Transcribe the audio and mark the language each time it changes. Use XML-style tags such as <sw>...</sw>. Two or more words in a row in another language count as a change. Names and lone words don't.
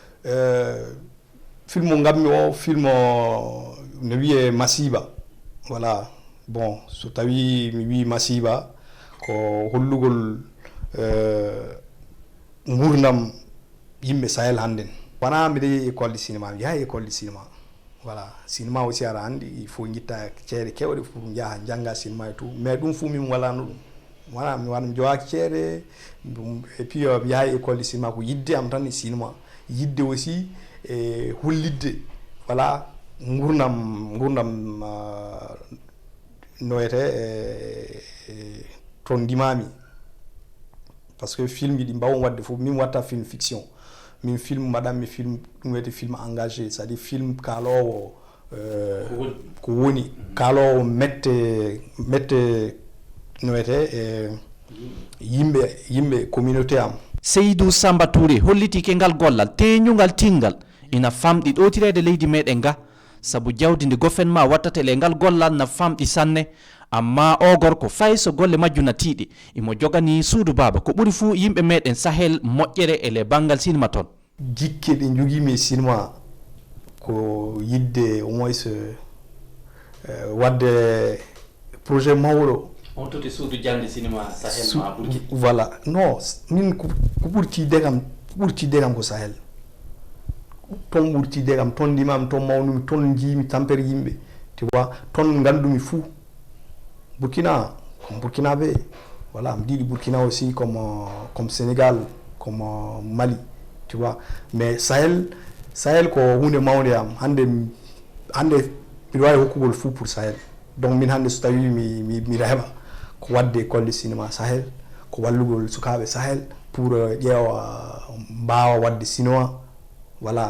<ff>ngammi o film o ne wiye masiba voilà bon so tawi mi wi masiba ko hollugol gurdam yimɓe Sahel hannden wona mbiɗa yehi</ff> <fr>école de cinéma</fr> <ff>mi yaha</ff> <fr>école de cinéma</fr> <ff>voilà</ff> <fr>cinéma aussi</fr> <ff>ara anndi</ff> <fr>il faut</fr> <ff>guitta ceere kewɗe pour jaha jangga cinéma e tout mais ɗum fuu min walano ɗum voilà mi waɗa mi jogaki ceere</ff> <fr>et puis</fr> <ff>mi yaha</ff> <fr>école de cinéma</fr> <ff>ko yidde am tan e cinéma yidde aussi e hollidde voilà gurdam noyete ton ndimami</ff> <fr>parce que</fr> <ff>film ji ɗi mbawon wadde fof min watta</ff> <fr>film fiction</fr> <ff>min film mbaɗanmi film ɗum wiyete</ff> <fr>film engagé c'est à dire film</fr> <ff>kalowo ko woni kalowo mette no wiyete yimɓe communauté am. Seydou Samba Touré hollitike ngal gollal teñugal tingal ina famɗi ɗotirede leydi meɗen ga sabu jawdi ndi gouvernement wattata le ngal gollal na famɗi sanne amma o gorko fay so golle majju na tiiɗi imo jogani suudu baba ko ɓuri fuu yimɓe meɗen Sahel moƴƴere e le bangal cinéma toon jikke ɗe jogimi cinéma ko yidde</ff> <fr>au moins</fr> <ff>wadde projet mawɗo on toti suudu jangde cinéma Sahel ma ɓurki voilà non min ko ɓurtide kam ko Sahel ton ɓurtide kam ton ndimami ton mawnumi ton jiimi tampere yimɓe</ff> <fr>tu vois</fr> <ff>ton gandumi fou Burkina</ff> <fr>comme Burkinabé voilà me dit Burkina aussi comme Sénégal comme Mali tu vois mais</fr> <ff>Sahel ko hunde mawde am hande mbiɗa wawi hokkugol fou pour Sahel donc min hande so tawi miɗa heɓa ko wadde</ff> <fr>école de cinéma</fr> <ff>Sahel ko wallugol sukaɓe Sahel pour ƴeewa mbawa wadde cinéma voilà</ff>